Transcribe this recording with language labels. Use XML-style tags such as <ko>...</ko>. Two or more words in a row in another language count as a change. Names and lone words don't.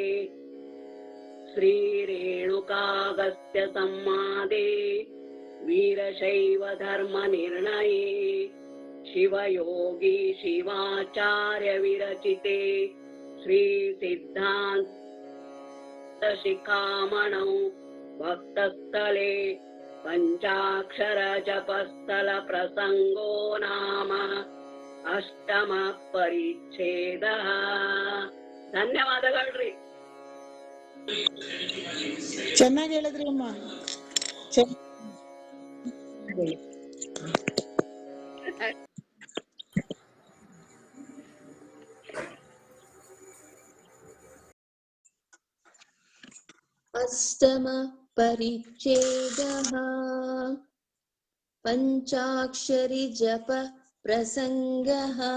<sa>श्रीरेणुकागस्त्य संवादे वीरशैव धर्म निर्णये शिवयोगी शिवाचार्य विरचिते श्री सिद्धान्त शिखामणौ भक्तस्थले पंचाक्षर जपस्थल प्रसंगो नाम अष्टम परिच्छेदः।</sa> <kn>ಧನ್ಯವಾದಗಳ್ರಿ. ಚೆನ್ನಾಗಿ ಹೇಳಿದ್ರಿ ಅಮ್ಮ.</kn> <sa>अष्टम परिच्छेदः पंचाक्षरी जप प्रसंगः।</sa>